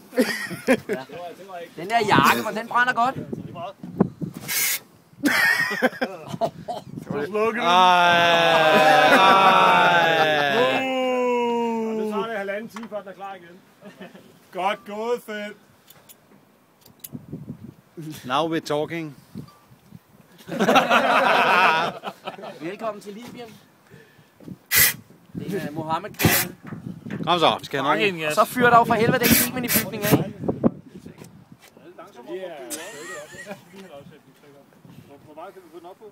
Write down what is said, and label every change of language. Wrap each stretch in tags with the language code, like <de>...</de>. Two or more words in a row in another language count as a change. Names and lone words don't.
<da>Ja. Den der jakke, hvor den brænder godt. Så slukker du. Nu tager det halvanden time, før den er klar igen. Godt gået, Finn.</da> <en>Now we're talking.</en> <da>Velkommen til Libyen. Det er Mohammed-krigen. Kom så, vi skal have nogen. Og så fyrer der jo for helvede den kimen i bygningen af. Hvor meget kan vi få den op på?</da>